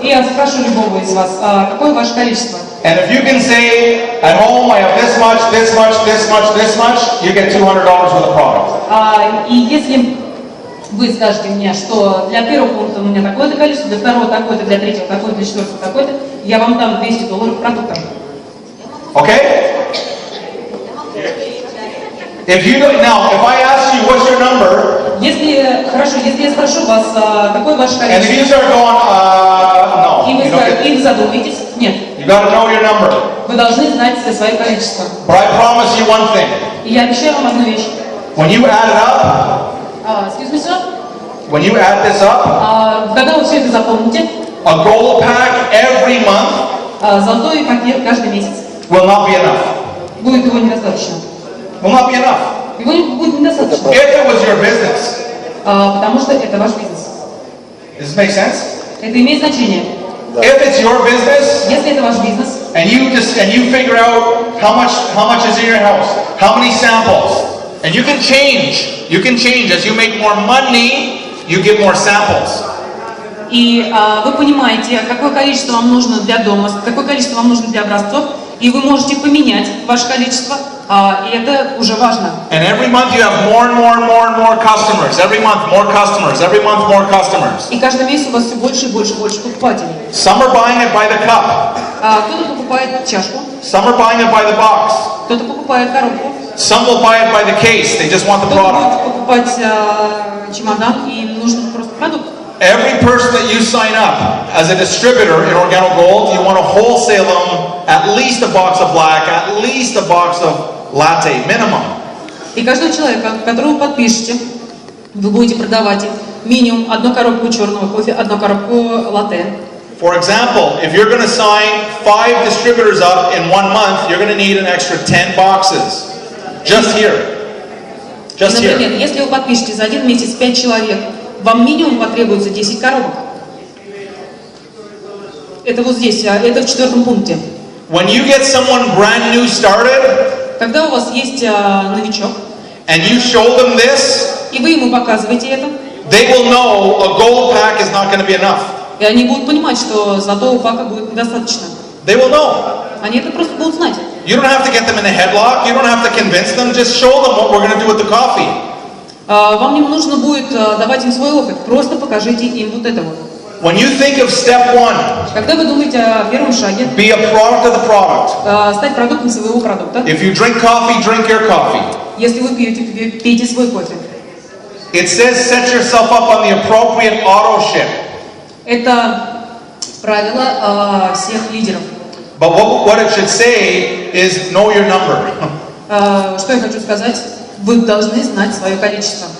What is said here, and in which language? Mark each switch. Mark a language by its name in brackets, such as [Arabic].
[Russian] И я спрошу любого из вас, какое ваше количество? [English] And if you can say, at home I have this much, this much, this much, this much, you get $200 worth of product. [Russian] И если вы скажете мне, что для первого пункта у меня такое-то количество, для второго такое-то, для третьего такое-то, для четвертого такое-то, я вам дам $200 продукта. [English] Okay? If you don't, now, if I ask you what's your number, [Russian] Если, хорошо, если я спрошу вас, какое ваше [English] and if you [Russian] количество, [English] start going, no, [Russian] и вы задумаетесь, нет, [English] you gotta know your number. [Russian] вы должны знать свое количество. [English] But I promise you one thing. [Russian] И я обещаю вам одну вещь. [English] When you add it up, Excuse me, sir? when you add this up, [Russian] Когда вы все это заполните, [English] a gold pack every month [Russian] золотой пакет каждый месяц, [English] will not be enough. [Russian] будет его недостаточно. [English] Will not be enough. [Russian] Его будет недостаточно. [English] If it was your business. [Russian] Потому что это ваш бизнес. [English] Does this make sense? [Russian] Это имеет значение. [English] If it's your business, [Russian] Если это ваш бизнес, [English] and you figure out how much is in your house, how many samples, and you can change as you make more money, you get more samples. [Russian] и вы понимаете, какое количество вам нужно для дома, какое количество вам нужно для образцов, и вы можете поменять ваше количество, и это уже важно. [English] And every month you have more and more and more and more customers. Every month more customers. Every month more customers. [Russian] И каждый месяц у вас все больше и больше и больше покупателей. [English] Some are buying it by the cup. [Russian] Кто-то покупает чашку, [English] Some are buying it by the box. [Russian] кто-то покупает коробку, [English] Some will buy it by the case. They just want the [Russian] кто-то [English] product. [Russian] будет покупать чемодан, и им нужен просто продукт. [English] Every person that you sign up as a distributor in Organo Gold, you want to wholesale them at least a box of black, at least a box of latte, minimum. [Russian] И каждого человека, которого вы подпишете, вы будете продавать минимум одну коробку черного кофе, одну коробку латте. [English] For example, if you're going to sign 5 distributors up in 1 month, you're going to need an extra 10 boxes. Just here. Just here. [Russian] Например, если вы подпишете за один месяц 5 человек, вам минимум потребуется 10 коробок. Это вот здесь, это в 4 пункте. [English] When you get someone brand new started, [Russian] Когда у вас есть новичок, [English] and you show them this, [Russian] и вы ему показываете это, [English] they will know a gold pack is not going to be enough. [Russian] и они будут понимать, что золотого пака будет недостаточно. [English] They will know. [Russian] Они это просто будут знать. [English] You don't have to get them in a headlock. You don't have to convince them. Just show them what we're going to do with the coffee. [Russian] Вам не нужно будет давать им свой опыт, просто покажите им вот это вот. [English] When you think of step 1, [Russian] Когда вы думаете о первом шаге, [English] be a product of the product. [Russian] стать продуктом своего продукта, [English] If you drink coffee, drink your coffee. [Russian] если вы пьете, пейте свой кофе. [English] It says set yourself up on the appropriate auto ship. [Russian] Это правило всех лидеров. [English] But what it should say is know your number. [Russian] Что я хочу сказать? Вы должны знать свое количество.